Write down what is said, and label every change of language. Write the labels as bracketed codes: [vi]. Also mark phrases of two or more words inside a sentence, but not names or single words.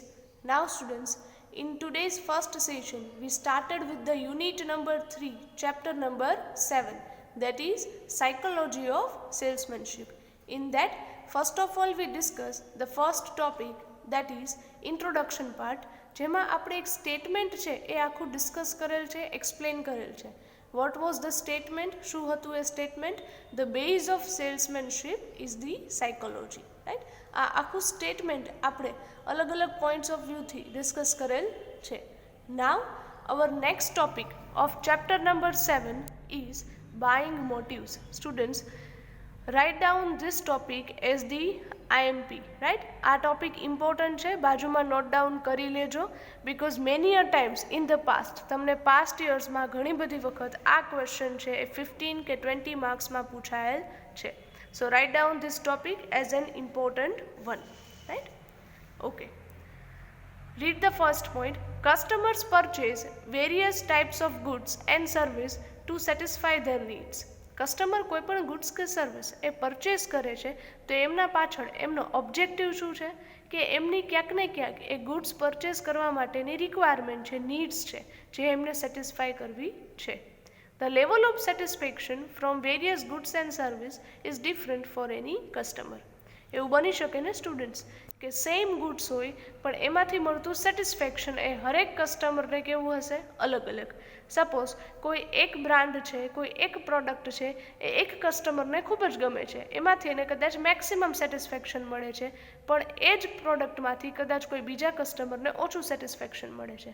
[en] Now students, in today's first session we started with the unit number 3, chapter number 7, that is psychology of salesmanship. In that, first of all we discuss the first topic, that is introduction part, [gu] જેમાં આપણે એક સ્ટેટમેન્ટ છે એ આખું ડિસ્કસ કરેલ છે, એક્સપ્લેન કરેલ છે. [en] What was the statement? [gu] શું હતું એ statement? [en] The base of salesmanship is the psychology. Right? [gu] આ આખું સ્ટેટમેન્ટ આપણે અલગ અલગ [en] points of viewથી [gu] ડિસ્કસ કરેલ છે. [en] Now our next topic of chapter number 7 is buying motives. Students, write down this topic as the IMP, right? [gu] આ ટોપિક ઇમ્પોર્ટન્ટ છે, બાજુમાં [en] note down [gu] કરી લેજો, [en] because many a times in the past [gu] તમને [en] past yearsમાં [gu] ઘણી બધી વખત આ ક્વેશ્ચન છે એ 15 કે 20 માર્ક્સમાં પૂછાયેલ છે. [en] So write down this topic as an important one, right? ઓકે, read the first point. Customers purchase various types of goods and service to satisfy their needs. [gu] કસ્ટમર કોઈ પણ ગુડ્સ કે સર્વિસ એ પરચેસ કરે છે તો એમના પાછળ એમનો ઓબ્જેક્ટિવ શું છે કે એમની ક્યાંક ને ક્યાંક એ ગુડ્સ પરચેસ કરવા માટેની રિક્વાયરમેન્ટ છે, નીડ્સ છે, જે એમને સેટિસ્ફાય કરવી છે. [en] The level of satisfaction from various goods and service is different for any customer. [gu] એવું બની શકે ને સ્ટુડન્ટ્સ કે [en] same goods [gu] હોય પણ એમાંથી મળતું સેટિસ્ફેક્શન એ હરેક કસ્ટમરને કેવું હશે? અલગ અલગ. સપોઝ કોઈ એક બ્રાન્ડ છે, કોઈ એક પ્રોડક્ટ છે, એ એક કસ્ટમરને ખૂબ જ ગમે છે, એમાંથી એને કદાચ [en] maximum satisfaction [gu] મળે છે, પણ એ જ પ્રોડક્ટમાંથી કદાચ કોઈ બીજા કસ્ટમરને ઓછું સેટિસ્ફેક્શન મળે છે.